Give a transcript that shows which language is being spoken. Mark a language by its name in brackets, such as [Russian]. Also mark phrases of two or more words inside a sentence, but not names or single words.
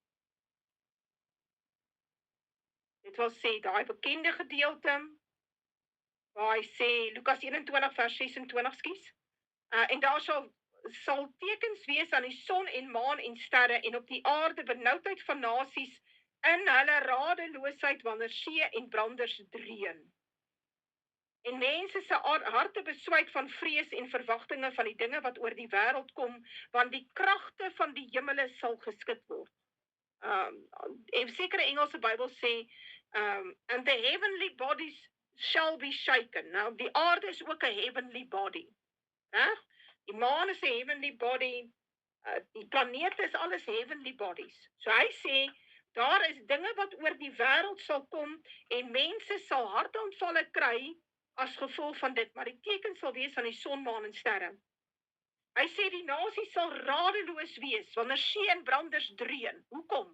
[Afrikaans] Dit wil sê, daai bekende gedeelte, waar hy sê, Lukas 21 vers 26, skies, en daar sal tekens wees aan die son en maan en sterre, en op die aarde benoudheid van nasies, in hulle radeloosheid wanneer see en branders dreun. En mense se harte beswyk van vrees en verwagtinge van die dinge wat oor die wêreld kom, want die kragte van die hemele sal geskit word. En sekere Engelse Bybel sê, [English] and the heavenly bodies shall be shaken. [Afrikaans] Nou, die aarde is ook 'n [English] heavenly body. [Afrikaans] Die maan is 'n [English] heavenly body, [Afrikaans] die planete is alles [English] heavenly bodies. [Afrikaans] So hy sê, daar is dinge wat oor die wêreld sal kom, en mense sal hartaanvalle kry, as gevolg van dit, maar die teken sal wees aan die son, maan en sterre. Hy sê, die nasie sal radeloos wees, wanneer see en branders dreun. Hoekom?